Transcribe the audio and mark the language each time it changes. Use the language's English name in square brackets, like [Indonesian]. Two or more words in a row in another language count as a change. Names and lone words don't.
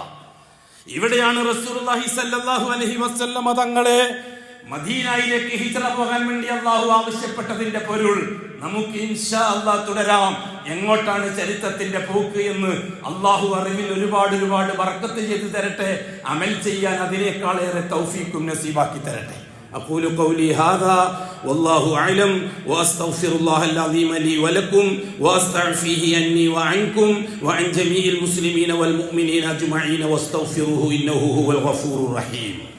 [Malayalam] ഇവിടെയാണ് [Arabic] رسول الله صلى الله عليه وسلم [Malayalam] തങ്ങളെ മദീനയിലേക്ക് ഹിജ്റ പോകാൻ വേണ്ടി അല്ലാഹു ആവശ്യപ്പെട്ടതിന്റെ പൊരുൾ. നമുക്ക് [Arabic] إن شاء الله [Malayalam] തുടരാം. എങ്ങോട്ടാണ് ചരിത്രത്തിന്റെ പോക്ക് എന്ന് അല്ലാഹു അറിവിൽ ഒരുപാട് ബർക്കത്ത് ചെയ്തു തരട്ടെ. അമൽ ചെയ്യാൻ അതിനേക്കാളേറെ തൗഫീഖും നസീബാക്കി തരട്ടെ. [Arabic] أقول قولي هذا والله أعلم وأستغفر الله العظيم لي ولكم وأستعفيه عني وعنكم وعن جميع المسلمين والمؤمنين أجمعين واستغفروه إنه هو الغفور الرحيم.